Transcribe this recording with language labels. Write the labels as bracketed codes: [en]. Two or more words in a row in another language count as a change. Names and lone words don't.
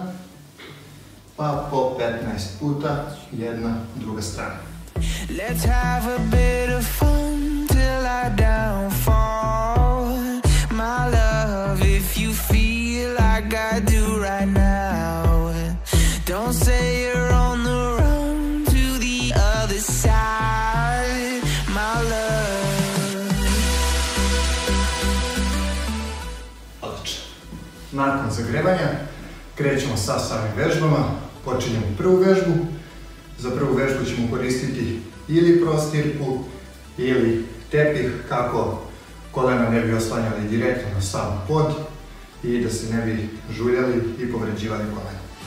[sr] Pa po 15 puta, jedna, druga strana. [en] Let's have a bit of fun till I downfall. My love, if you feel like I do right now, don't say you're on the run to the other side, my love. [sr] Odlično. Nakon zagrevanja krećemo sa samim vežbama. Počinjemo prvu vežbu. Za prvu vežbu ćemo koristiti ili prostirku ili tepih kako kolena ne bi oslanjali direktno na sam pod i da se ne bi žuljali i povređivali kolena.